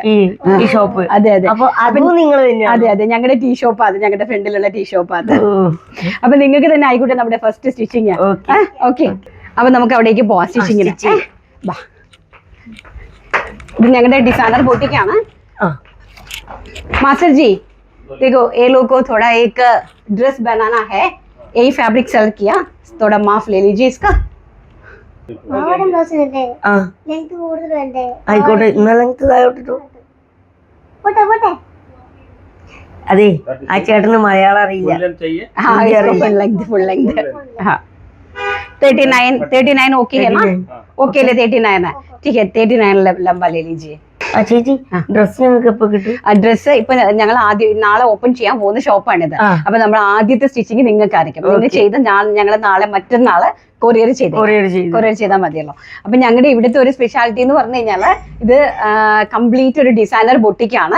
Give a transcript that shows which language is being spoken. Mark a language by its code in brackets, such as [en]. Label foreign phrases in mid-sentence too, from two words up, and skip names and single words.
[ml] ഈ ഷോപ്പ്. അതെ അതെ, അതെ അതെ, ഞങ്ങളുടെ [en] tea shop [ml] അത്, ഞങ്ങളുടെ ഫ്രണ്ടിലുള്ള [en] tea shop [ml] അത്. അപ്പൊ നിങ്ങൾക്ക് തന്നെ ആയിക്കോട്ടെ നമ്മുടെ [en] first stitching. [ml] ഓക്കെ, അപ്പൊ നമുക്ക് അവിടേക്ക് പോവാം. സ്റ്റിച്ചിങ്ങിന് ഇത് ഞങ്ങളുടെ [en] designer boutique ആണ്. [hi] मास्टर जी देखो, ये लोग को थोड़ा एक ड्रेस बनाना है. यही फैब्रिक सेलेक्ट किया, थोड़ा माफ ले लीजिए इसका. [ml] ആയിക്കോട്ടെ, ഇന്ന ലെങ്ത് താഴോട്ടിട്ടോ. അതെ, ആ ചേട്ടന് മലയാളം അറിയില്ല. [en] full length [hi] 39 ओके है ना? ओके ले 39 है, ठीक है. 39 लंबा ले लीजिए. [ml] ചേച്ചി, ഡ്രസ് ഞങ്ങൾക്ക് എപ്പോ കിട്ടും? ഡ്രസ്സ് ഇപ്പൊ ഞങ്ങൾ നാളെ ഓപ്പൺ ചെയ്യാൻ പോകുന്ന ഷോപ്പാണിത്. അപ്പൊ നമ്മൾ ആദ്യത്തെ സ്റ്റിച്ചിങ് നിങ്ങൾക്ക് അറിയിക്കും. നിങ്ങൾ ചെയ്ത് ഞങ്ങൾ നാളെ മറ്റന്നാള് കൊറിയർ ചെയ്താൽ മതിയല്ലോ. അപ്പൊ ഞങ്ങളുടെ ഇവിടുത്തെ ഒരു സ്പെഷ്യാലിറ്റി എന്ന് പറഞ്ഞു കഴിഞ്ഞാല് ഇത് കംപ്ലീറ്റ് ഒരു [en] designer boutique ആണ്.